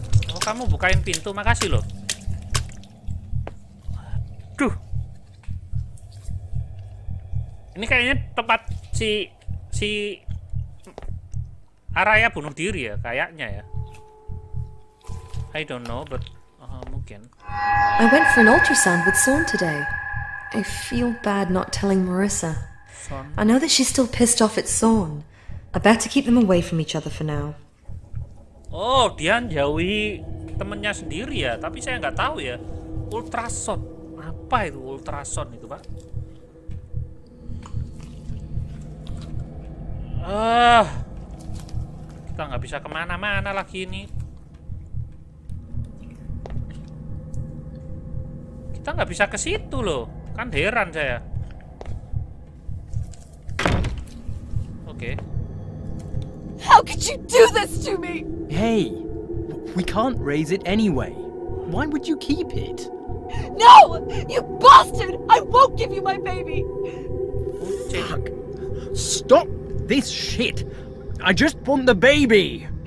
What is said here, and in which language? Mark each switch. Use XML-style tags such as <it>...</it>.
<id>Oh, kamu bukain pintu, makasih loh. Aduh. Ini kayaknya tempat si Araya bunuh diri ya, kayaknya ya.</id> <en>I don't know, but</en> <id>mungkin.</id> <en>I went for an ultrasound with Sawn today. I feel bad not telling Marissa. Son. I know that she's still pissed off at Sawn. I better keep them away from each other for now.</en> <id>Oh, dia jauhi temennya sendiri ya, tapi saya nggak tahu ya. Ultrason, apa itu ultrason itu, Pak? Kita nggak bisa kemana-mana lagi ini. Kita nggak bisa ke situ loh, kan heran saya. Oke.</id> <en>How could you do this to me? Hey, we can't raise it anyway. Why would you keep it? No! You bastard! I won't give you my baby! Fuck. Stop this shit. I just want the baby.</en>